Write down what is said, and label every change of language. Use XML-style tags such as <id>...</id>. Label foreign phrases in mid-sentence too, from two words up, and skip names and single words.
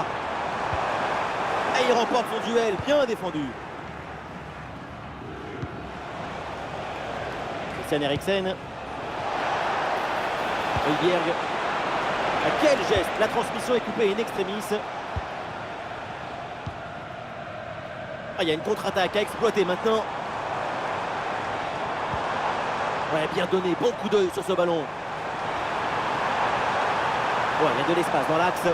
<fr>Et il remporte son duel, bien défendu. Christian Eriksen. Højbjerg. Quel geste! La transmission est coupée in extremis. Il y a une contre-attaque à exploiter maintenant. Bien donné, bon coup d'œil sur ce ballon. Il y a de l'espace dans l'axe.</fr>